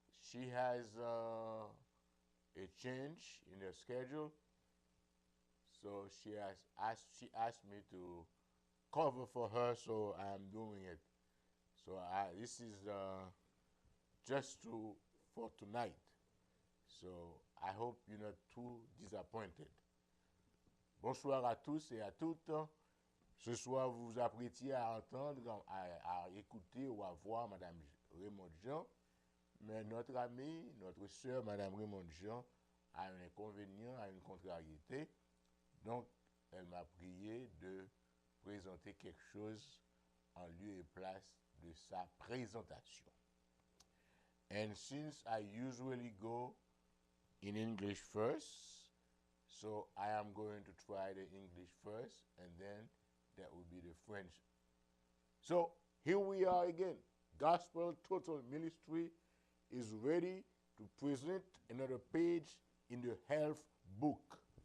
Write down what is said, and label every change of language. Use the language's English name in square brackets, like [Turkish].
[English] She has a change in her schedule, so she asked me to cover for her, so I am doing it. So this is just for tonight. So I hope you're not too disappointed. [French] Bonsoir à tous et à toutes. Ce soir, vous vous apprêtiez à entendre, à écouter ou à voir Madame Raymond Jean. Mais notre amie, notre sœur, Madame Raymond Jean, a un inconvénient, a une contrariété. Donc, elle m'a prié de présenter quelque chose en lieu et place de sa présentation. [English] And since I usually go in English first, so I am going to try the English first, and then that will be the French. So here we are again. Gospel Total Ministry is ready to present another page in the health book.